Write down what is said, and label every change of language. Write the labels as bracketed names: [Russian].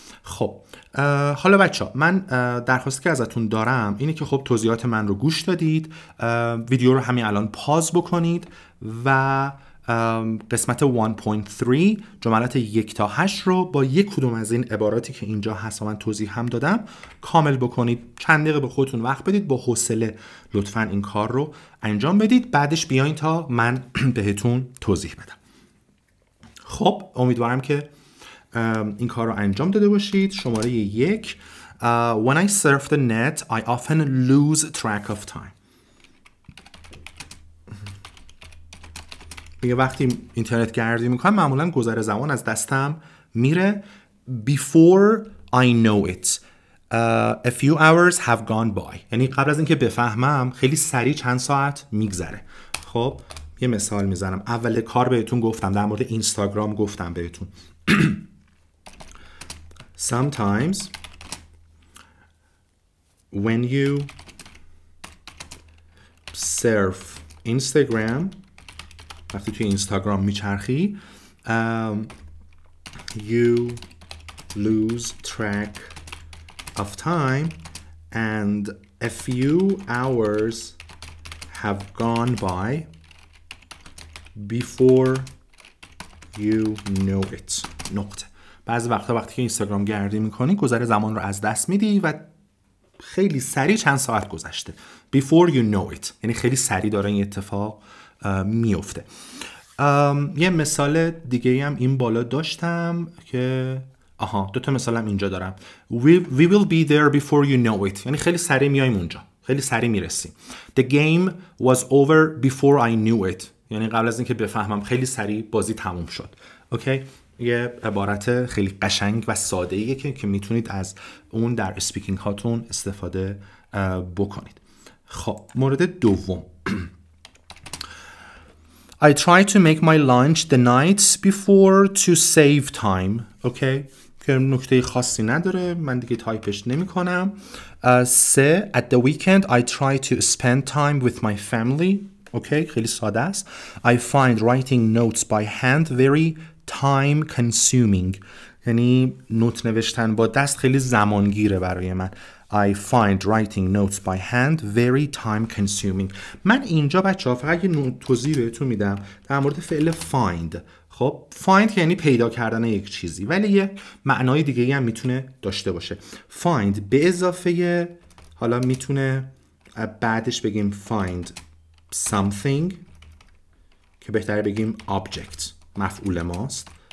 [Persian] خب حالا بچه ها من درخواستی که ازتون دارم اینه که خب توضیحات من رو گوش دادید، ویدیو رو همین الان پاز بکنید و قسمت 1.3 جملات 1 تا 8 رو با یک کدوم از این عباراتی که اینجا هست و من توضیح هم دادم کامل بکنید. چند دقیقه به خودتون وقت بدید، با حوصله لطفاً این کار رو انجام بدید، بعدش بیاین تا من بهتون توضیح بدم. خب امیدوارم که این کار رو انجام داده باشید. شماره 1 [English] When I surf the net I often lose track of time. [Persian] میگه وقتی اینترنت گردی میکنم معمولا گذر زمان از دستم میره. [English] Before I know it a few hours have gone by. [Persian] یعنی قبل از اینکه بفهمم خیلی سریع چند ساعت میگذره. خب یه مثال میزنم. اول کار بهتون گفتم در مورد اینستاگرام گفتم بهتون [English] Sometimes when you surf Instagram. [Persian] وقتی توی اینستاگرام میچرخی [English] you lose track of time and a few hours have gone by before you know it. [Persian] نقطه. بعضی وقتا وقتی که اینستاگرام گردی میکنی گذر زمان رو از دست میدی و خیلی سریع چند ساعت گذشته. [English] Before you know it. [Persian] یعنی خیلی سریع داره این اتفاق میفته. یه مثال دیگه هم این بالا داشتم که دو تا مثال هم اینجا دارم. [English] We will be there before you know it. [Persian] یعنی خیلی سریع میایم اونجا. خیلی سریع میرسیم. [English] The game was over before I knew it. [Persian] یعنی قبل از اینکه بفهمم خیلی سریع بازی تموم شد. اوکی؟ یه عبارت خیلی قشنگ و ساده ایه که میتونید از اون در اسپیکینگ هاتون استفاده بکنید. خب مورد دوم. [English] I try to make my lunch the night before to save time. [Persian] اوکی؟ که نکته خاصی نداره، من دیگه تایپش نمی کنم. سه [English] at the weekend I try to spend time with my family. [Persian] اوکی؟ خیلی ساده است. [English] I find writing notes by hand very time consuming. [Persian] یعنی نوت نوشتن با دست خیلی زمانگیره برای من. [English] I find writing notes by hand very time consuming. [Persian] من اینجا بچه‌ها فقط یه توضیح بهتون میدم در مورد فعل find. خب find که یعنی پیدا کردن یک چیزی، ولی یه معنای دیگه هم میتونه داشته باشه. find به اضافه حالا میتونه بعدش بگیم [English] find something [Persian] که بهتره بگیم object مفعول ماست.